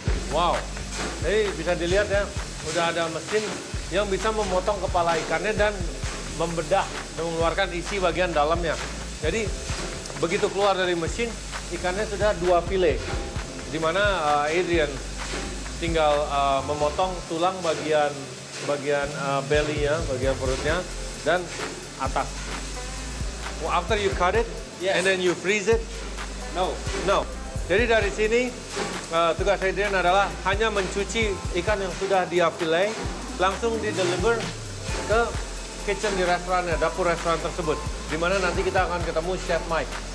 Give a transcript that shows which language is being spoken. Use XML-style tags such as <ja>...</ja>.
<id>Wow, jadi bisa dilihat ya, udah ada mesin yang bisa memotong kepala ikannya dan membedah dan mengeluarkan isi bagian dalamnya. Jadi begitu keluar dari mesin, ikannya sudah 2 file, di mana Adrian tinggal memotong tulang bagian belly-nya, bagian perutnya, dan atas.</id> <en>Well, after you cut it, and then you freeze it? No.</en> <id>Jadi dari sini tugas Adrian adalah hanya mencuci ikan yang sudah dia fillet, langsung di-deliver ke kitchen di restorannya, dapur restoran tersebut, di mana nanti kita akan ketemu Chef Mike.</id>